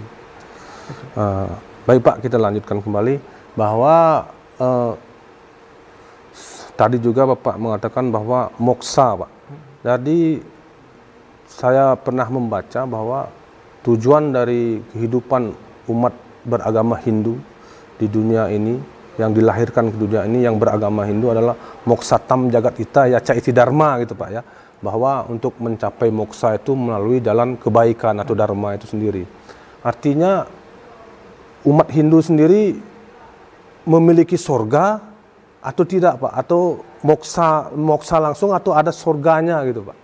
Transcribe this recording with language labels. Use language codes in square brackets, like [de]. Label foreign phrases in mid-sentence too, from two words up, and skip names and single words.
[id] Baik Pak, kita lanjutkan kembali bahwa tadi juga Bapak mengatakan bahwa moksa Pak. Jadi saya pernah membaca bahwa tujuan dari kehidupan umat beragama Hindu di dunia ini, yang dilahirkan ke dunia ini yang beragama Hindu adalah [sa] moksatam jagat ita yaca iti dharma [id] gitu Pak ya. Bahwa untuk mencapai moksa itu melalui jalan kebaikan atau dharma itu sendiri. Artinya umat Hindu sendiri memiliki sorga atau tidak Pak? Atau moksa langsung atau ada sorganya gitu Pak?